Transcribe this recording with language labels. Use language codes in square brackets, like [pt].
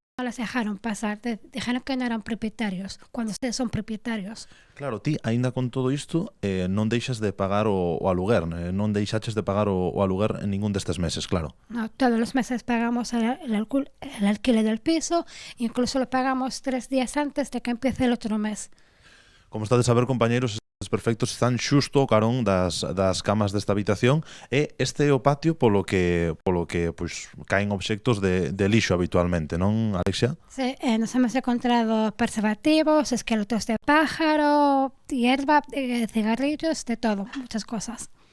[es] No les dejaron pasar, dijeron que no eran propietarios, cuando ustedes son propietarios. [gl] Claro, ti, aínda con todo isto, non deixas de pagar o aluguer, non deixaches de pagar o aluguer en ningún destes meses, claro. [es] No, todos los meses pagamos el alquiler del piso, incluso lo pagamos 3 días antes de que empiece el otro mes. [gl] Como estades a ver, compañeiros, estes perfectos están xusto ao carón das camas desta habitación e este é o patio polo que pois caen obxectos de lixo habitualmente, non, Alexia? [es] Sí, nos hemos encontrado preservativos, esqueletos de pájaro, hierba, cigarrillos, de todo, muchas cosas.